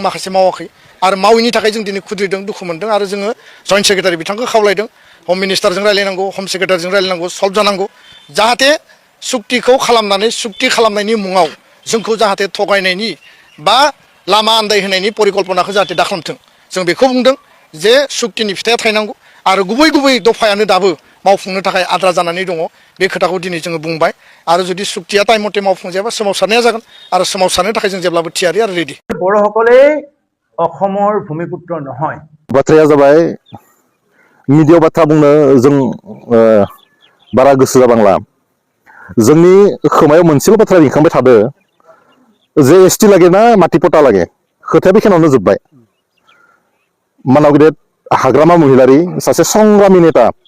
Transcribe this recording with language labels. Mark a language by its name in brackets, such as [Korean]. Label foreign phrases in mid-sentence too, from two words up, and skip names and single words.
[Bodo] माखासे मावाखै आरो मावैनि थाखाय जों दिनै खुद्रिदों दुखु मोनदों आरो जोङो [English] joint secretary [Bodo] बिथांखौ खावलायदों [English] home ministerजों [Bodo] रायलायनांगौ [English] home secretaryजों [Bodo] रायलायनांगौ सल्भ जानांगौ जाहाथे सुक्तिखौ खालामनानै सुक्ति खालामनायनि मुङाव जोंखौ जाहाथे थगायनायनि बा लामा आन्दायहोनायनि परिकल्पनाखौ जाहाथे दाखालामथों जों बेखौ बुंदों जे सुक्तिनि फिथाइया थायनांगौ आरो गुबै दफायानो दाबो मावफुंनो थाखाय आद्रा जानानै दङ बे खोथाखौ दिनै जोङो बुंबाय आरो जुदि सुक्तिया टाइम मथे मावफुंजायाबा सोमावसारनाया जागोन आरो सोमावसारनो थाखाय जों जेब्लाबो थियारि आरो रेडि [Assamese] बर'সকলেই অসমৰ ভূমিপুত্ৰ নহয় [Bodo] बाथ्राया जाबाय मिडियायाव बाथ्रा बुंनो जों बारा गोसो जाबांला जोंनि खोमायाव मोनसेल' बाथ्रा रिंखांबाय थादो जे [Assamese] এছটি লাগে না মাটিপট্টা লাগে [Bodo] खोथाया बेखिनियावनो जोब्बाय मानाव गेदेर हाग्रामा महिलारि सासे संग्रामि नेता